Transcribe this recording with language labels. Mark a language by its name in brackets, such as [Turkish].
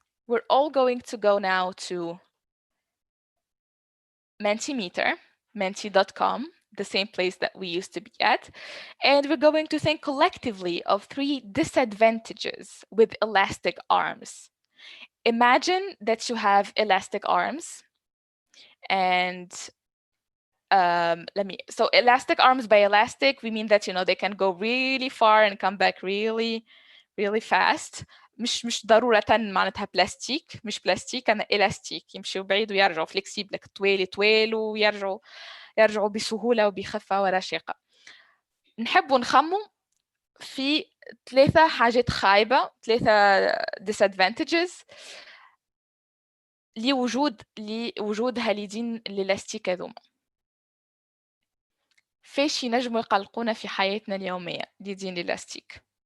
[English] We're all going to go now to Mentimeter, menti.com, the same place that we used to be at, and we're going to think collectively of 3 disadvantages with elastic arms. Imagine that you have elastic arms, and so elastic arms, by elastic we mean that they can go really far and come back really fast. [Arabic] مش ضرورة معناتها بلاستيك، مش بلاستيك، أنا إلاستيك، يمشيوا بعيد ويرجعوا فليكسيبل، طوال ويرجعوا بسهولة وبخفة ورشاقة. نحبوا نخموا في 3 حاجات خايبة، [English] 3 disadvantages [Arabic] لوجود هاليدين الإلاستيك هذوما. فاش ينجموا يقلقونا في حياتنا اليومية اليدين الإلاستيك؟